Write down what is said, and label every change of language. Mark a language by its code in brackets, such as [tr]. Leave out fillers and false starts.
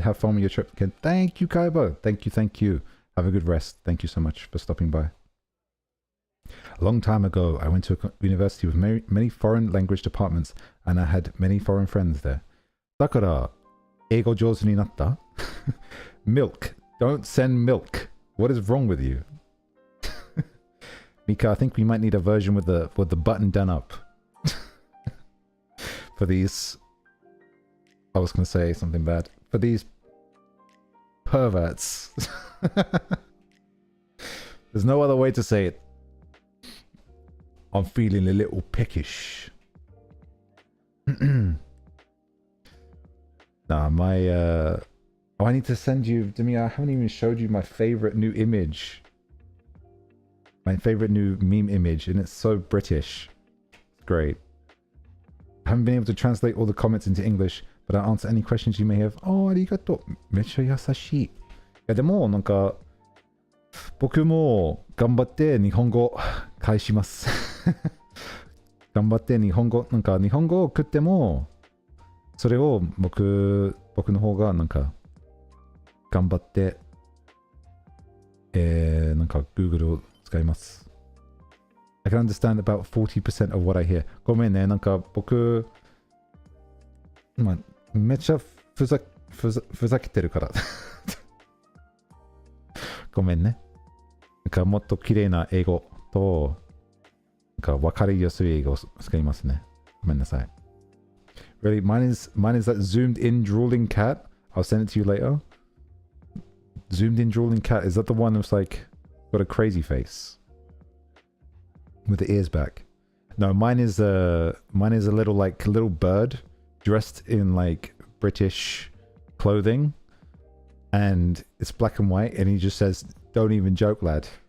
[en] Have fun with your trip again. Thank you, Kaibo. Thank you. Have a good rest. Thank you so much for stopping by. A long time ago, I went to a university with many foreign language departments, and I had many foreign friends there. [ja] だから、英語上手になった? [en] Milk. Don't send milk. What is wrong with you? Mika, I think we might need a version with the button done up. For these... I was going to say something bad. For these perverts. There's no other way to say it. I'm feeling a little peckish. Nah, my... Oh, I need to send you... Demi, I haven't even showed you my favorite new image. My favorite new meme image, and it's so British. It's great. I haven't been able to translate all the comments into English, but I'll answer any questions you may have. [ja] Oh, ありがとう。めっちゃ優しい。いや、でも、なんか、僕も頑張って日本語返します。頑張って日本語、なんか日本語を送っても、それを僕の方がなんか、頑張って、なんか Google を使います。 [en] I can understand about 40% of what I hear. [ja] ごめんね、なんか僕、まあ、めっちゃふざけてるから。ごめんね。なんかもっと綺麗な英語と、なんか分かりやすい英語を使いますね。ごめんなさい。 [en] Really? Mine is that zoomed in drooling cat. I'll send it to you later. Zoomed in drooling cat. Is that the one that's like got a crazy face? With the ears back. No, mine is a little bird dressed in like British clothing, and it's black and white, and he just says, "Don't even joke, lad."